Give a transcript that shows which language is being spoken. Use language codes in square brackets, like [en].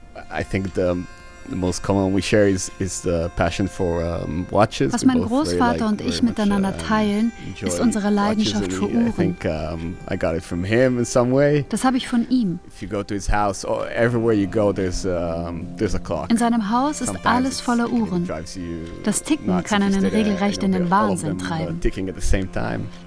[en] I think the most common we share is the passion for watches. [de] Was mein Großvater und ich miteinander teilen, ist unsere Leidenschaft für Uhren. [en] I think I got it from him in some way. [de] Das habe ich von ihm. [en] If you go to his house, or everywhere you go, there's a clock. [de] In seinem Haus ist alles voller Uhren. Das Ticken kann einen regelrecht in den Wahnsinn treiben. [en] Ticking at the same time.